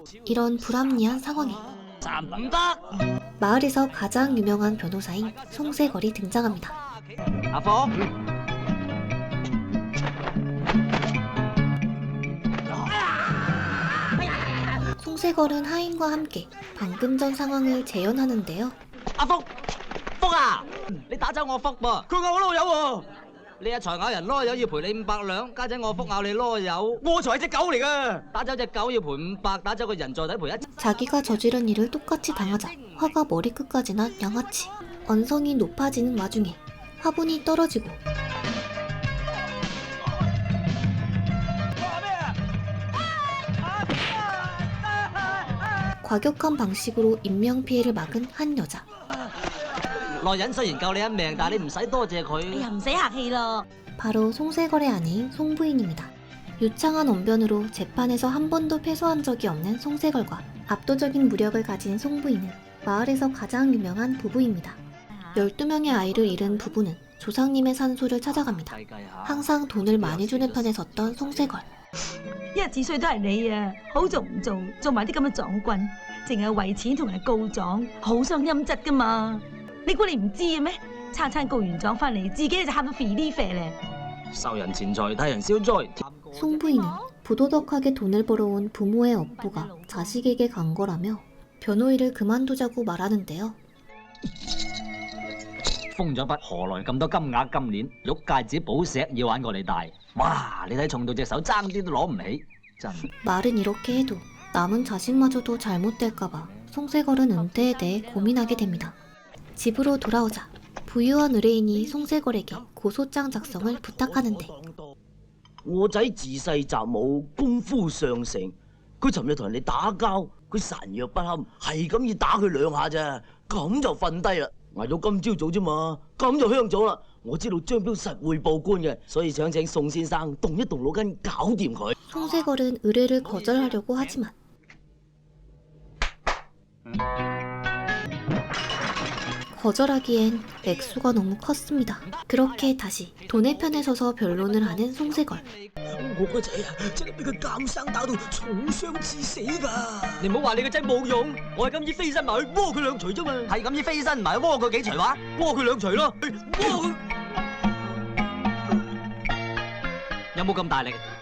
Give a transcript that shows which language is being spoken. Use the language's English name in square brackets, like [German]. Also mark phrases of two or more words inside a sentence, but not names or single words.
[Korean] 이런 불합리한 상황에 마을에서 가장 유명한 변호사인 송세걸이 등장합니다. 송세걸은 하인과 함께 방금 전 상황을 재현하는데요. [Cantonese] 阿福，福啊！你打走我福噃，佢咬我籮柚喎。你阿財咬人籮柚要賠你500兩，家陣我福咬你籮柚，我才係隻狗嚟噶。打走隻狗要賠500，打走個人再抵賠1。 [Korean] 자기가 저지른 일을 똑같이 당하자 화가 머리끝까지 난 양아치. 언성이 높아지는 와중에 화분이 떨어지고 과격한 방식으로 인명피해를 막은 한 여자. [Cantonese] 內人雖然救你一命，但係你唔使多謝佢。哎呀，唔使客氣咯。 [Korean] 바로 송세걸의 아내인 송부인입니다. 유창한 언변으로 재판에서 한 번도 패소한 적이 없는 송세걸과 압도적인 무력을 가진 송부인은 마을에서 가장 유명한 부부입니다. 12명의 아이를 잃은 부부는 조상님의 산소를 찾아갑니다. 항상 돈을 많이 주는 편에 섰던 송세걸. [Cantonese] 一日歲都係你啊，好做唔做，做埋啲咁嘅撞棍，淨係為錢同人告狀，好傷陰質噶嘛！你估你唔知嘅咩？餐餐告完狀翻嚟，自己就喊到肥呢肥咧。受人錢財，替人消災。 [Korean] 송부인은 부도덕하게 돈을 벌어온 부모의 업보가 자식에게 간 거라며 변호일을 그만두자고 말하는데요. [Cantonese] 封咗筆，何來咁多金額？今年玉戒指、寶石要玩過你大。哇！你睇重到隻手爭啲都攞唔起，真。 [Korean] 말은 이렇게 해도 남은 자식마저도 잘못될까봐 송세걸은 은퇴에 대해 고민하게 됩니다. 집으로 돌아오자 부유한 의뢰인이 송세걸에게 고소장 작성을 부탁하는데 [Cantonese] 我仔自細習武，功夫上乘。佢尋日同人哋打交，佢孱弱不堪，係咁要打佢2下咋，咁就瞓低啦。捱到今朝早啫嘛，咁就香咗啦。我知道張彪實會報官嘅，所以想請宋先生動一動腦筋搞掂佢。 [Korean] 송세걸은 의뢰를 거절하려고 하지만 거절하기엔 액수가 너무 컸습니다. 그렇게 다시 돈의 편에 서서 변론을 하는 송세걸. [Cantonese] 我個仔啊，真係俾佢監生打到重傷致死㗎。你唔好話你個仔冇用，我係咁意飛身埋去窩佢兩錘啫嘛。係咁意飛身埋去窩佢幾錘話？窩佢兩錘咯。窩佢有冇咁大力？